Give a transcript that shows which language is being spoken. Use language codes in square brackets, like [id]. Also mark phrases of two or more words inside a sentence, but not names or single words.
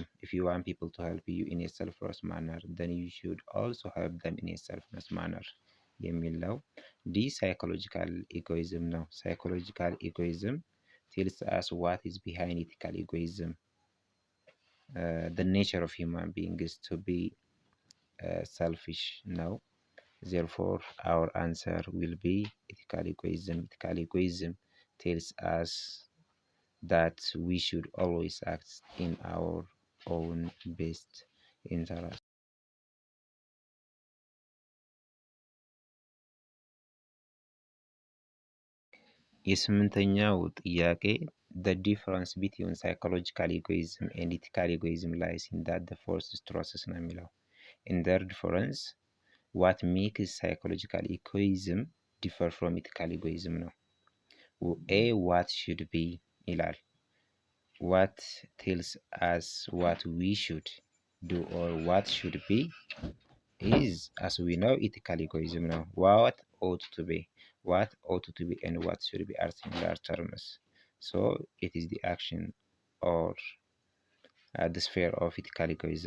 [en] if you want people to help you in a selfless manner then you should also help them in a selfless manner የሚለው the psychological egoism ነው። psychological egoism tells us what is behind ethical egoism. The nature of human being is to be selfish ነው። Therefore, our answer will be ethical egoism. Ethical egoism tells us that we should always act in our own best interest. የስምንተኛው ጥያቄ the difference between psychological egoism and ethical egoism lies in that the first process [am] ነው የሚለው [en] in their difference what makes psychological egoism differ from ethical egoism ነው። a what should be ይላል what tells us what we should do or what should be is as we know ethical egoism ነው። what ought to be and what should be are similar terms, so it is the action or the sphere of ethical egoism.